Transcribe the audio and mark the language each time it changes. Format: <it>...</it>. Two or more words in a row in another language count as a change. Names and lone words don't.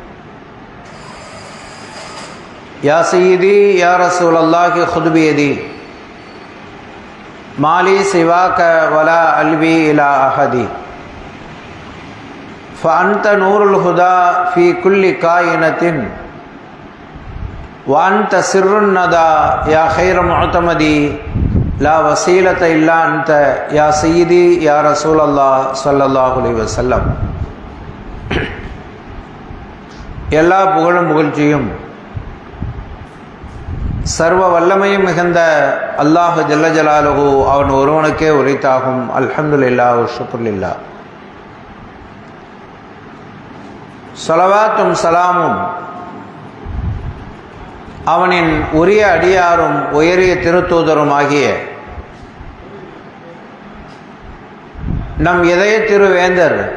<ar>يا سيدي يا رسول الله خذ بيدي ما لي سواك ولا ألوي إلى أحد فأنت نور الهدى في كل كائنة وأنت سر الندى يا خير معتمدي لا وسيلة إلا أنت يا سيدي يا رسول الله صلى الله عليه وسلم.</ar> <ta>எல்லா புகழும் புகழ்ச்சியும் சர்வ வல்லமையும் மிகுந்த அல்லாஹ்</ta> <ar>جل جلاله</ar> <ta>அவன் ஒருவனுக்கே உரித்தாகும்.</ta> <ar>الحمد لله وشكر لله.</ar> <ta>ஸலவாத்தும் சலாமும் அவனின் உரிய அடியாரும் உயரிய திருத்தூதரும் ஆகிய நம் இதய திருவேந்தர்,</ta>